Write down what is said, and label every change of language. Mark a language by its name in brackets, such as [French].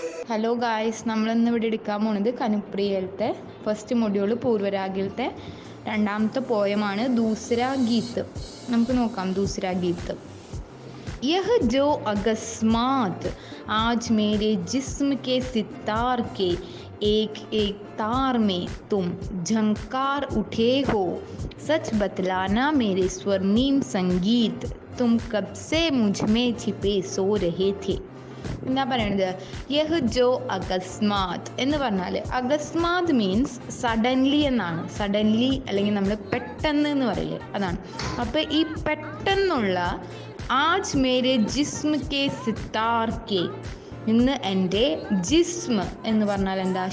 [Malayalam] Hello guys, നമ്മളിന്ന് ഇവിടെ എടുക്കാൻ പോണത് കനുപ്രിയയിലത്തെ ഫസ്റ്റ് മൊഡ്യൂൾ പൂർവരാഗിലത്തെ രണ്ടാമത്തെ പോയമാണ് ദൂസരാ ഗീത്ത്. നമുക്ക് നോക്കാം ദൂസരാ ഗീത്ത്. [Hindi] यह जो अकस्मात आज मेरे जिस्म के सितार के एक एक तार में तुम झंकार उठे हो, सच बतलाना मेरे स्वर्णिम संगीत, तुम कब से मुझ में छिपे सो रहे थे. [Malayalam] എന്താ പറയണത്? [Hindi] യഹ് ജോ അകസ്മാത് [Malayalam] എന്ന് പറഞ്ഞാൽ അകസ്മാത് മീൻസ് സഡൻലി എന്നാണ്. സഡൻലി അല്ലെങ്കിൽ നമ്മൾ പെട്ടെന്ന് എന്ന് പറയില്ലേ, അതാണ്. അപ്പോൾ ഈ പെട്ടെന്നുള്ള [Hindi] ആജ് മേരെ ജിസ്മ കെ സിത്താർ കെ, [Malayalam] ഇന്ന് എൻ്റെ ജിസ്മ എന്ന് പറഞ്ഞാൽ എന്താ?